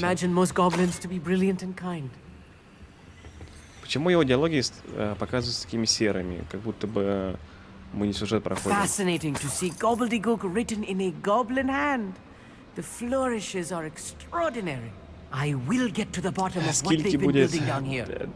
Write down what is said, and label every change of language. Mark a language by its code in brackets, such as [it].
[en] Imagine most goblins to be brilliant and kind. [ru] Почему его диалоги показываются такими серыми, как будто бы мы не сюжет проходим? [en] Fascinating to see gobbledygook written in a goblin hand. The flourishes are extraordinary. I will get to the bottom of what they've been building down here.